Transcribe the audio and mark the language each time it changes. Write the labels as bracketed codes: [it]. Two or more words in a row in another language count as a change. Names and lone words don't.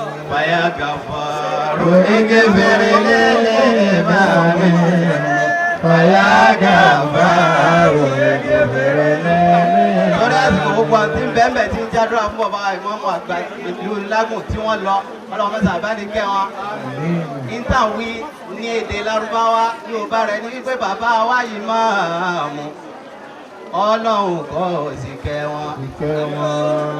[ar] فيا غفار، اغفر للإمام. فيا غفار، اغفر للإمام. [yo] Lórí àsìkò gbogbo àti bẹ́ẹ̀nbẹ́ẹ̀ tí ń jádúrà fún bàbá ìmáàmù àgbà ìlú Lágùn tí wọ́n lọ. Ọlọ́run mẹ́sàn-án bá ní kẹ́ wọn. Ní tà wí ní èdè Lárúbáwá, Yorùbá rẹ̀ ní wípé bàbá wa ìmáàmù. Ọlọ́run kò sì kẹ́ wọn. Ìkẹ́ wọn.